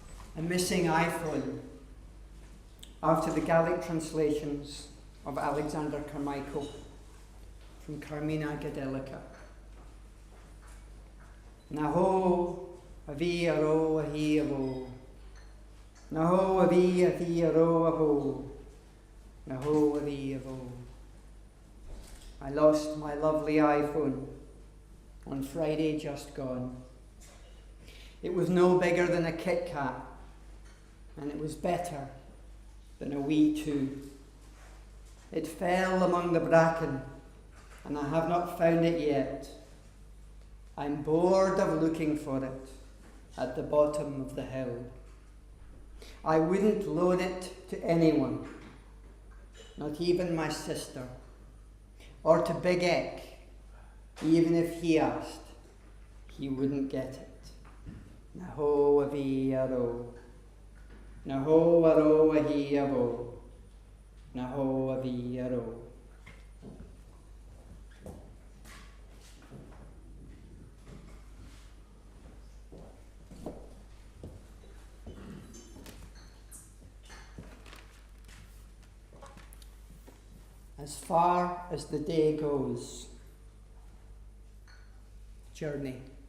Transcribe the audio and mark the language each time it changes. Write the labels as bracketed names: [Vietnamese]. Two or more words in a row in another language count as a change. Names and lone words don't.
[English] a missing iPhone after the Gaelic translations of Alexander Carmichael from Carmina Gadelica. Na ho a vi a ro a hi a vo. Na ho a vi a ro a ho. Na ho a vi a vo. I lost my lovely iPhone on Friday just gone. It was no bigger than a Kit Kat, and it was better than a wee too. It fell among the bracken, and I have not found it yet. I'm bored of looking for it at the bottom of the hill. I wouldn't loan it to anyone, not even my sister, or to Big Eck. Even if he asked, he wouldn't get it. Na ho a vi a ro. Na ho a ro a hi a vo. Na ho a vi a ro. As far as the day goes, journey.